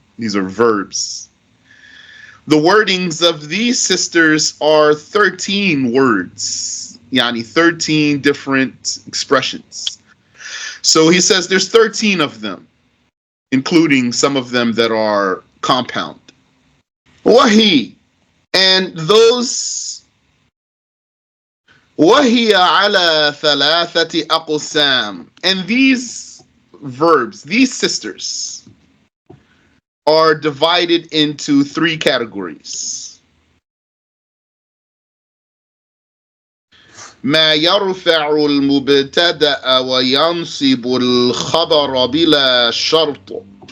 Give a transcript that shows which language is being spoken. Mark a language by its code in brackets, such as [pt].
[en] These are verbs. The wordings of these sisters are 13 words, yani 13 different expressions. So he says there's 13 of them, including some of them that are compound. [ar] Wahi, [en] and those [ar] وَهِيَ عَلَى ثَلَاثَةِ أَقْسَامٍ. [en] And these verbs, these sisters, are divided into three categories. [ar] مَا يَرْفَعُ الْمُبْتَدَأَ وَيَنْصِبُ الْخَبَرَ بِلَا شَرْطٍ.